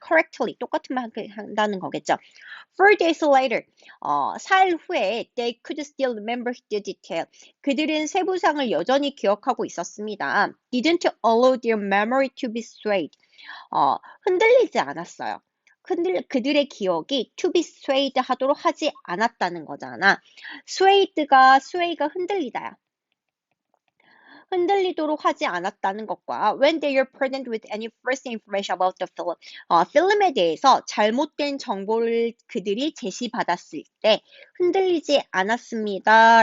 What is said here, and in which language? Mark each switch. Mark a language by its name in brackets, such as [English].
[Korean] correctly, 똑같은 말 한다는 거겠죠. [English] 4 days later, [Korean] 사일 후에 [English] they could still remember the detail. [Korean] 그들은 세부상을 여전히 기억하고 있었습니다. [English] didn't allow their memory to be swayed. [Korean] 흔들리지 않았어요. 그들의 기억이 [English] to be swayed [Korean] 하도록 하지 않았다는 거잖아. sway가 흔들리다야. 흔들리도록 하지 않았다는 것과 [English] when they are presented with any first information about the film, [Korean] 필름에 대해서 잘못된 정보를 그들이 제시받았을 때 흔들리지 않았습니다.